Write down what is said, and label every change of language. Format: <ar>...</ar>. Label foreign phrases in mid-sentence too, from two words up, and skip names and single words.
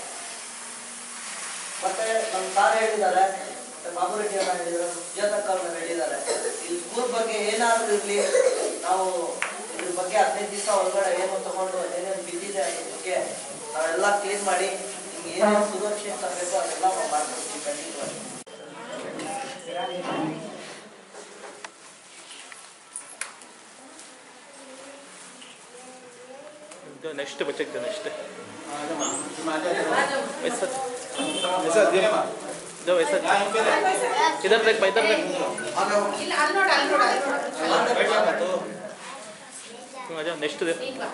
<kn>ಮತ್ತೆ ನಮ್ಮ ಸಾರ್ ಹೇಳಿದ್ದಾರೆ, ಮತ್ತೆ ಬಾಬು ರೆಡ್ಡಿ ಅವ್ರನ್ನ ಹೇಳಿದ್ದಾರೆ, ಸುಜಾತಕ್ಕ ಅವ್ರನ್ನ ಹೇಳಿದ್ದಾರೆ, ಈ ಸ್ಕೂಲ್ ಬಗ್ಗೆ ಏನಾದರೂ ಇರಲಿ ನಾವು ಇದ್ರ ಬಗ್ಗೆ 15 ದಿವಸ ಒಳಗಡೆ ಏನು ತಗೊಂಡು ಏನೇನು ಬಿದ್ದಿದೆ ಅದ್ರ ಬಗ್ಗೆ ನಾವೆಲ್ಲ ಕ್ಲೀನ್ ಮಾಡಿ ನಿಮ್ಗೆ ಏನೇನು ಸುರಕ್ಷೆ ತರಬೇಕು ಅದೆಲ್ಲ ನಾವು ಮಾಡ್ಕೊಡ್ತೀವಿ ಖಂಡಿತವಾಗಿ.</kn> <hi>नेक्स्ट बच्चे के नेक्स्ट जो वैसा इधर देख इधर देख आ जाओ नेक्स्ट देख</hi>